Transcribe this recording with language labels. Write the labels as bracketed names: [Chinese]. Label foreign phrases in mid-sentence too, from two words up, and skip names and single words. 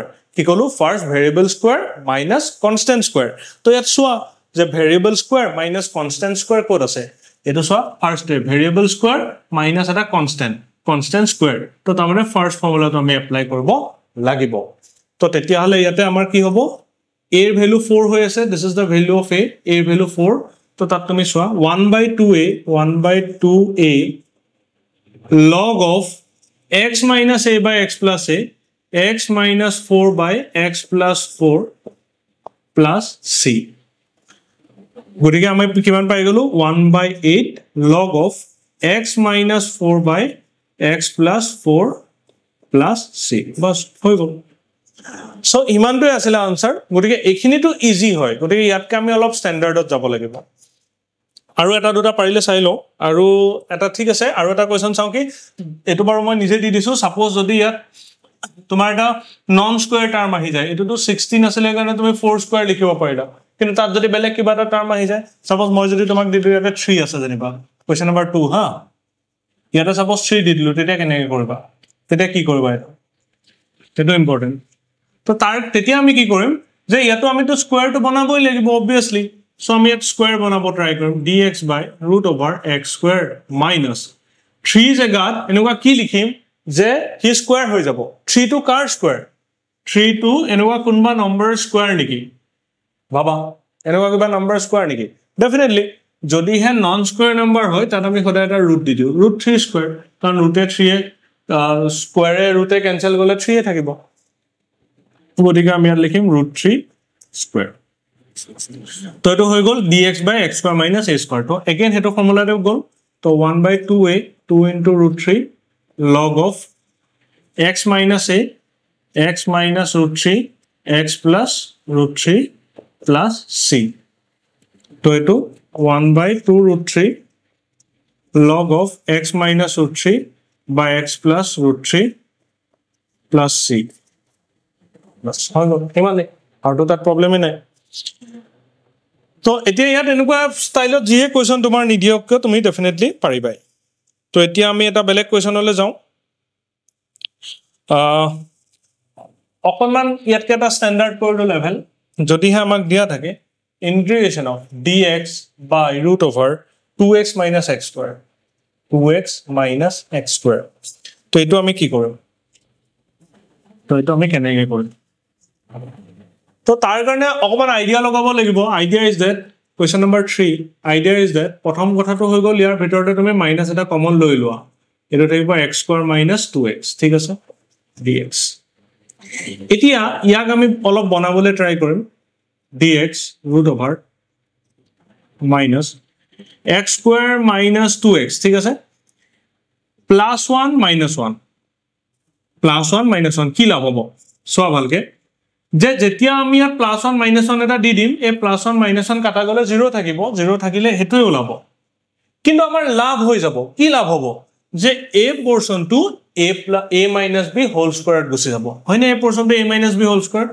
[Assamese] কি কলো, [English] first variable square minus constant square. [Assamese] তো ইয়াত সোৱা যে [English] variable square minus constant square [Assamese] ক'ত আছে, এটো সোৱা [English] first variable square minus [Assamese] এটা [English] constant square. [Assamese] তো তাৰমানে [English] first formula [Assamese] আমি এপ্লাই কৰিব লাগিব। তো তেতিয়া হলে ইয়াতে আমাৰ কি হ'ব, a এর ভ্যালু 4 হৈ আছে, [English] this is the value of a [Assamese] এর ভ্যালু 4। তো তাত তুমি সোৱা [English] 1/2a log of x minus a by x plus a, x minus 4 by x plus 4 plus c। [Assamese] গতিকে আমি কিমান পাই গলো, [English] 1/8 log of x minus 4 by x plus 4 plus c, [Assamese] বস হৈ গল। সো ইমানটোই আছিল আনসাৰ। গতিকে এইখিনিটো ইজি হয়, গতিকে ইয়াতকে আমি অলপ স্ট্যান্ডাৰ্ডত যাব লাগিব। আৰু এটা দুটা পাৰিলে চাই লও, আৰু এটা ঠিক আছে, আৰু এটা কোৱেশ্চন চাও কি, এটো বাৰু মই নিজে দি দিছো। সাপোজ যদি ইয়াত তোমাৰ এটা [English] non square term [Assamese] আহি যায়, এটোটো 16 আছিল কাৰণে তুমি [English] 4 square [Assamese] লিখিব পাৰিলা, কিন্তু তাত যদি বেলেগ কিবা এটা টার্ম আহি যায়, সাপোজ মই যদি তোমাক দি দিও ইয়াতে 3 আছে যেনিবা, [English] question number 2 [Assamese] হা, ইয়াতে সাপোজ 3 দি দিলো, তেতিয়া কেনেকৈ কৰিবা, তেতিয়া কি কৰিবা, এটো ইম্পৰ্টেন্ট। তো তাৰ তেতিয়া আমি কি কৰিম যে ইয়াতো আমি তো স্কয়াৰটো বনাবই লাগিব obviously। সো আমি ইয়াত স্কয়াৰ বনাব ট্রাই কৰিম, [English] dx by root over x square minus 3 [Assamese] জেগাত এনেকুৱা কি লিখিম যে কি স্কয়াৰ হৈ যাব, 3 টু কাৰ স্কয়াৰ, 3 টু এনেকুৱা কোনবা [English] number square [Assamese] নেকি, ভাবা এনেকুৱা কিবা [English] number square [Assamese] নেকি। ডেফিনেটলি যদি হে [English] non square number [Assamese] হয় তাত আমি সদায় এটা ৰুট দি দিও, [English] root 3 square, [Assamese] কাৰণ ৰুটে 3 এ স্কয়াৰে ৰুটে কেনসেল গলে 3 এ থাকিব। গতিকে আমি ইয়াত লিখিম [English] root 3 square. [Assamese] তো এটো হৈ গল [English] dx by x square minus a square। [Assamese] তো এগেইন হেটো ফৰ্মুলাতে গল, তো [English] 1/2a 2 into root 3 log of x minus a x minus root 3 x plus root 3 plus c। [Assamese] তো এটো [English] 1/2 root 3 log of x minus root 3 by x plus root 3 plus c। [Assamese] बस হৈ গল ইমানে, আৰু তো তাত প্ৰবলেমই নাই। তো এতিয়া ইয়াত এনেকুৱা ষ্টাইলত যিয়ে কোৱেশ্চন তোমাৰ নিদিয়ক কিয় তুমি ডেফিনেটলি পাৰিবাই। তো এতিয়া আমি এটা বেলেগ কোৱেশ্চনলৈ যাওঁ। অকণমান ইয়াতকে এটা ষ্টেণ্ডাৰ্ড কৰিলো লেভেল, যদিহে আমাক দিয়া থাকে [English] integration of dx by root over 2x minus x square, 2x minus x square. [Assamese] তো এইটো আমি কি কৰিম, তো এইটো আমি কেনেকৈ কৰিম, তো তাৰ কাৰণে অকমান আইডিয়া লগাব লাগিব। [English] idea is that question number 3, idea is that [Assamese] প্ৰথম কথাটো হৈ গল ইয়াৰ ভিতৰতে তুমি মাইনাস এটা কমন লৈ লোৱা, এটো থাকিব [English] x square minus 2x। [Assamese] ঠিক আছে, dx। এতিয়া ইয়াক আমি অলপ বনাবলৈ ট্রাই কৰিম, [English] dx root over minus x square minus 2x। [Assamese] ঠিক আছে, [English] plus 1 minus 1 [Assamese] plus 1 minus 1 কি লাভ হ'ব সোৱা ভালকে, যে যেতিয়া আমি ইয়াত [English] plus 1 minus 1 [Assamese] এটা দি দিম, এই [English] plus 1 minus 1 [Assamese] কাটা গলে 0 থাকিব, 0 থাকিলে হেতুই ওলাব, কিন্তু আমাৰ লাভ হৈ যাব। কি লাভ হ'ব যে a পোৰশনটো [English] a minus b whole square [Assamese] গুছি যাব, হয়নে, এই পোৰশনটো [English] a minus b whole square.